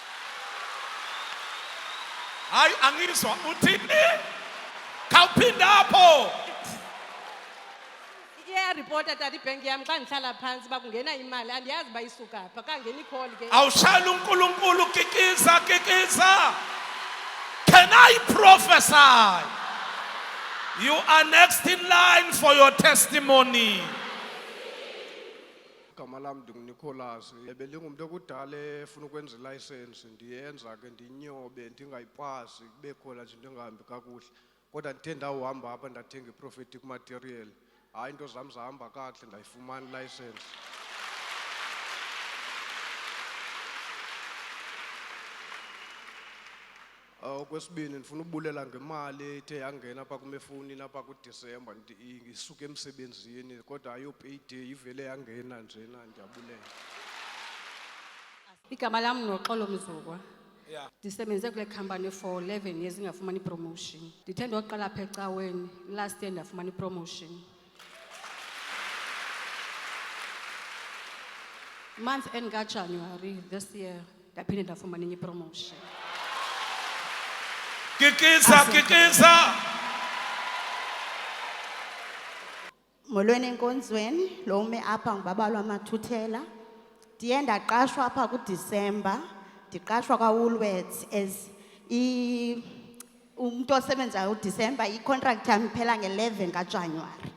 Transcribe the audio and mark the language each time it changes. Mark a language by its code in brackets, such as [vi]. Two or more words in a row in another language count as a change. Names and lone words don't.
[zu] Hayi angizwa uthini? [xh] Khawuphinda apho. Yaripota tata ibhenki yam xa ndihlala phantsi uba kungena imali. Andiyazi uba isuka phi. Akangena ikholi ke. [zu] Awushaya uNkulunkulu kikiza kikiza. [en] Can I prophesy? You are next in line for your testimony. [xh] Igama lam ndinguNicholas. Belingumntu okudala efuna ukwenza ilicense ndiyenza ke ndinyobe ndingayipasi kube khona nje into engahambi kakuhle. Kodwa ndithe ndawuhamba apha ndathenga i-prophetic material. Hayi into zam zahamba kakuhle ndayifumana ilicense. Okwesibini ndifuna ubulela ngemali ethe yangena apha kumefowunini apha kuDisemba [zu] ngisuka emsebenzini [xh] kodwa ayo payday ivele yangena njena ndiyabulela. Igama lam Noxolo Mzukwa. [en] Yeah. [xh] Ndisebenze kule company [en] for 11 years [xh] ngafumana ipromotion. Ndithe ndoqala apha ecaweni [en] last year [xh] ndafumana ipromotion. [en] Month end [xh] kaJanuary [en] this year [xh] ndaphinde ndafumana enye ipromotion. Kikiza kikiza. Molweni enkonzweni lo ume apha ngubaba lwaMathuthela. Ndiye ndaqashwa apha kuDisemba. Ndiqashwa kwaWoolworths as umuntu osebenzayo uDisemba icontract yami iphela nge-11 kaJanuary.